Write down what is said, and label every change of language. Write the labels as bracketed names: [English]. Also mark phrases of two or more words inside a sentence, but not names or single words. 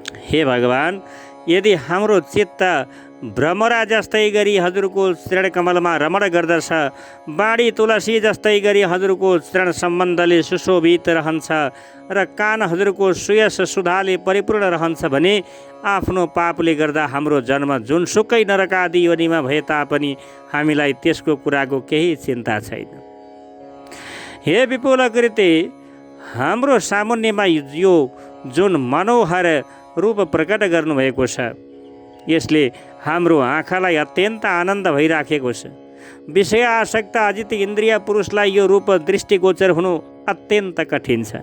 [Nepali] हे भगवान्, यदि हाम्रो चित्त भ्रमरा जस्तै गरी हजुरको चरण कमलमा रमण गर्दछ, बाणी तुलसी जस्तै गरी हजुरको चरण सम्बन्धले सुशोभित रहन्छ र कान हजुरको सुयस सुधाले परिपूर्ण रहन्छ भने आफ्नो पापले गर्दा हाम्रो जन्म जुनसुकै नरकादि योनिमा भए तापनि हामीलाई त्यसको कुराको केही चिन्ता छैन। हे विपुल कृते, हाम्रो सामुन्यमा यो जुन मनोहर रूप प्रकट गर्नुभएको छ, यसले हाम्रो आँखालाई अत्यन्त आनन्द भइराखेको छ। विषय आसक्त अजित इन्द्रिय पुरुषलाई यो रूप दृष्टिगोचर हुनु अत्यन्त कठिन छ।